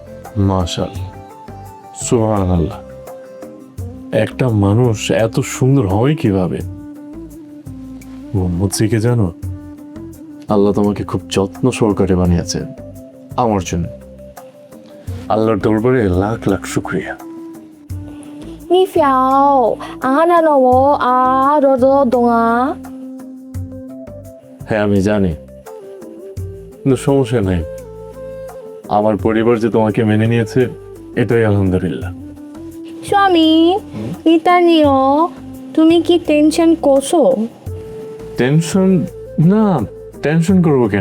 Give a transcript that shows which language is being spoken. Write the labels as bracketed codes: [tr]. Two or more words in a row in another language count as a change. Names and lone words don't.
[bn] মাশাআল্লাহ, সুবহানাল্লাহ। একটা মানুষ এত সুন্দর হয় কিভাবে? মোহাম্মদ সিকে জানো, আল্লাহ তোমাকে খুব যত্ন সহকারে বানিয়েছে আমার জন্য। আল্লাহর দরবারে লাখ লাখ শুকরিয়া। 你小啊，那个我啊，懂啊。 হ্যাঁ আমি জানি, কিন্তু সমস্যা নাই। আমার পরিবার যে তোমাকে মেনে নিয়েছে এটাই আলহামদুলিল্লাহ। স্বামী, এটা নিও, তুমি কি টেনশন করছো? টেনশন না, টেনশন করবো কেন?